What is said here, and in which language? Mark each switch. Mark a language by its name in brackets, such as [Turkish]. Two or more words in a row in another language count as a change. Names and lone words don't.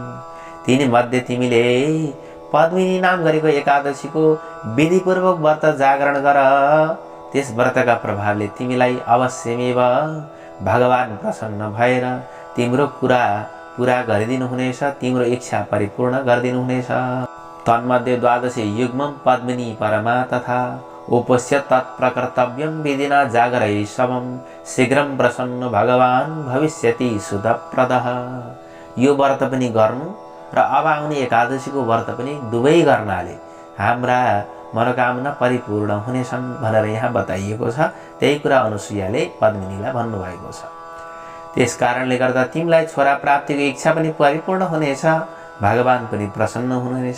[Nepali] तिनी मध्ये तिमीले पद्मिनी नाम गरेको एकादशीको विधिपूर्वक व्रत जागरण गर। त्यस व्रतका प्रभावले तिमीलाई अवश्यमेव भगवान प्रसन्न भएर तिम्रो कुरा पूरा गरिदिनुहुनेछ, तिम्रो इच्छा परिपूर्ण गरिदिनुहुनेछ। [Sanskrit] तन्मध्ये द्वादशी युग्मं पद्मिनी परमा तथा उपस्य तत्प्रकर्तव्यं विधिना जागरै समं शीघ्रं प्रसन्न भगवान भविष्यति सुधप्रदः। [Nepali] यो व्रत पनि गर्नु र अब आउने एकादशीको व्रत पनि दुवै गर्नाले हाम्रा मनोकामना परिपूर्ण हुनेछन् भनेर यहाँ बताइएको छ। त्यही कुरा अनुसुयाले पद्मिनीलाई भन्नुभएको छ। त्यस कारणले गर्दा तिमीलाई छोरा प्राप्तिको इच्छा पनि परिपूर्ण हुनेछ, भगवान पनि प्रसन्न हुनुहुनेछ।